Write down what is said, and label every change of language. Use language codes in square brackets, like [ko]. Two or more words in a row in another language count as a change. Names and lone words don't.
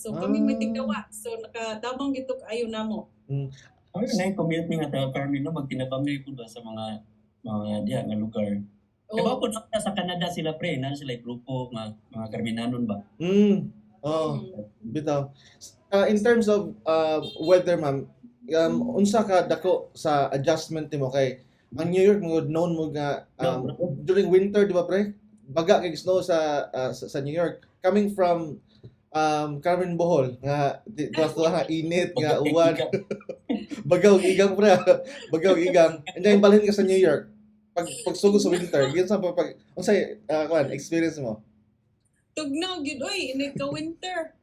[ceb] So kami may tigdawa. So nakatabang gito kaayo namo. Ay na community nga taga Carmen no magtinabangay pud sa mga diha nga lugar. Diba po sa Canada sila pre, na sila grupo mga Carmenanon ba? Bitaw. [en] In terms of weather [ceb] ma'am, unsa ka dako sa adjustment nimo kay ang New York mo known mo nga during winter di ba pre? Baga kay snow sa New York. [en] Coming from [ceb] Carmen Bohol nga init nga uwan. Bagaw igang pre. Bagaw igang. And then balhin ka sa New York. Pag sugo sa winter, yun sa unsay experience mo? Tugnaw gyud oy ini ka winter.